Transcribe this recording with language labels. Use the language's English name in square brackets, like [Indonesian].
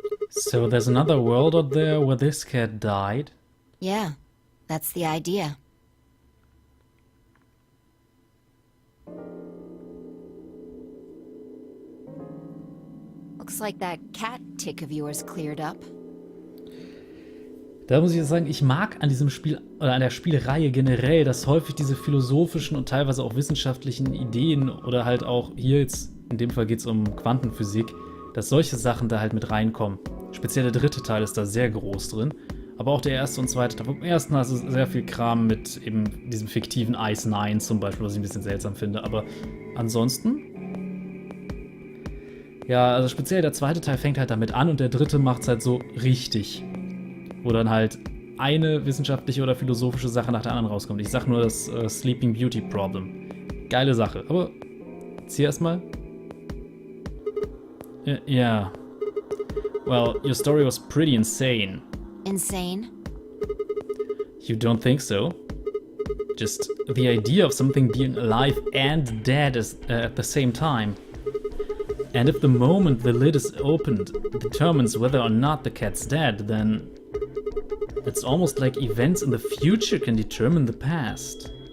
[English] So there's another world out there where this cat died? Yeah, that's the idea. Looks like that cat tick of yours cleared up. [German] Da muss ich jetzt sagen, ich mag an diesem Spiel oder an der Spielreihe generell, dass häufig diese philosophischen und teilweise auch wissenschaftlichen Ideen oder halt auch hier jetzt, in dem Fall geht es um Quantenphysik, dass solche Sachen da halt mit reinkommen. Speziell der dritte Teil ist da sehr groß drin, aber auch der erste und zweite Teil. Beim ersten hast du sehr viel Kram mit eben diesem fiktiven Ice 9 zum Beispiel, was ich ein bisschen seltsam finde, aber ansonsten... Ja, also speziell der zweite Teil fängt halt damit an und der dritte macht es halt so richtig. Wo dann halt eine wissenschaftliche oder philosophische Sache nach der anderen rauskommt. Ich sag nur das Sleeping Beauty Problem. Geile Sache. Aber jetzt hier erstmal. [English] Yeah. Well, your story was pretty insane. Insane? You don't think so? Just the idea of something being alive and dead is, at the same time. And if the moment the lid is opened determines whether or not the cat's dead, then it's almost like events in the future can determine the past.